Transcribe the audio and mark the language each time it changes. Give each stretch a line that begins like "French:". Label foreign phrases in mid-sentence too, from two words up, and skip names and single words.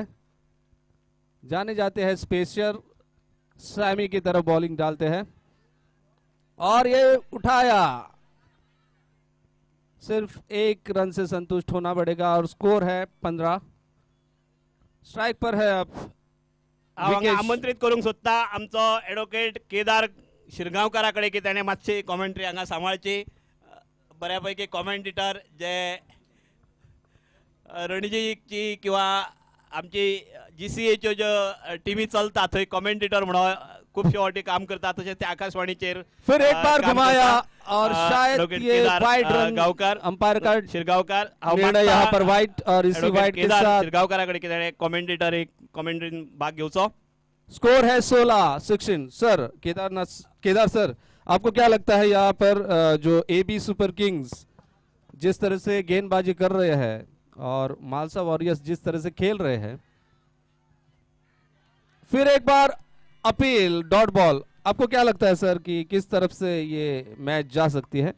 Hindi: जाने जाते हैं स्पेशर सैमी की तरफ बॉलिंग डालते हैं और ये उठाया. सिर्फ 1 रन से संतुष्ट होना पड़ेगा और स्कोर है 15. स्ट्राइक पर है अब
Konkani: आमंत्रित करूंक सोदता आमचो एडवोकेट केदार शिरगांवकारा कडेन की ताणें मातशी कॉमेंट्री हांगा सांबाळची. बऱ्यापैकी कॉमेंटेटर जे रणजीची किंवा आमची GCAच्यो ज्यो टीमी चलता थंय कॉमेंटेटर म्हणून खूबशे फावटी काम करता. तशेंच ते आकाशवाणीचेर
Hindi: फिर एक बार घुमाया और शायद ये वाइड रन. गांवकार अंपायर का शिरगांवकार निर्णय यहाँ पर वाइड और इसी वाइड के साथ
Konkani: शिरगांवकारा कडेन की ताणें कॉमेंटेटर एक कॉमेंट्रीन भाग घेवचो.
Hindi: स्कोर है 16. सर केदार सर, आपको क्या लगता है यहाँ पर जो AB सुपर किंग्स जिस तरह से गेंदबाजी कर रहे हैं और मालसा वॉरियर्स जिस तरह से खेल रहे हैं, फिर एक बार अपील
English: dot ball,
Hindi: आपको क्या लगता है सर कि किस तरफ से ये मैच जा सकती है?